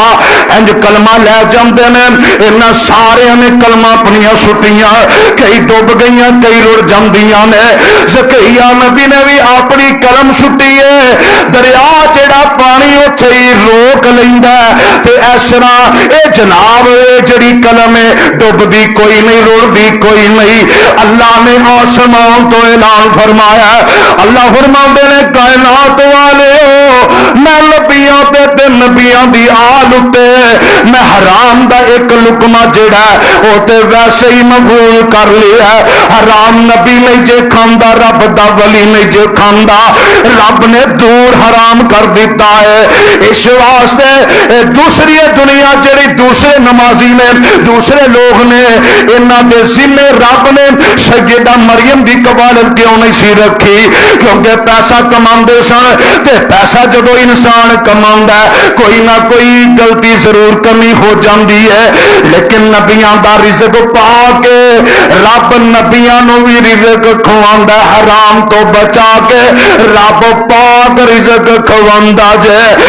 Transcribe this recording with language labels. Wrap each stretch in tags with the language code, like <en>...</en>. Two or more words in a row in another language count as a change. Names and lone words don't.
<pa>انج کلمہ لے جاندے نے انہاں سارے نے کلمہ اپنیاں سٹیاں کئی ڈب گئیاں کئی رڑ جاندیاں نے زکریا نبی نے بھی اپنی کلم سٹی ہے دریا جڑا پانی اتھے ہی روک لیندا ہے تے اس طرح اے جناب اے جڑی کلم ہے ڈبدی کوئی نہیں رڑدی کوئی نہیں اللہ نے آسمان تو اعلان فرمایا اللہ فرماندے نے کائنات والے ہو میں نبیاں تے نبیاں دی آل اتے میں حرام دا ایک لقمہ جڑا ہے وہ تے ویسے ہی مقبول کر لیا ہے حرام نبی نہیں جے کھاندا رب دا ولی نہیں جے کھاندا رب نے دور حرام کر دیتا ہے اس واسطے دوسری دنیا جڑی دوسرے نمازی نے دوسرے لوگ نے انہاں دے ذمہ رب نے سیدہ مریم دی کفالت کیوں نہیں سی رکھی کیونکہ پیسہ کماندے سن تے پیسہ جدو انسان کماندا ہے کوئی نہ کوئی غلطی ضرور کمی ہو جاندی ہے لیکن نبیاں دا رزق پا کے رب نبیاں نو بھی رزق کھواندا حرام تو بچا کے رب پاک رزق کھواندا جے</pa>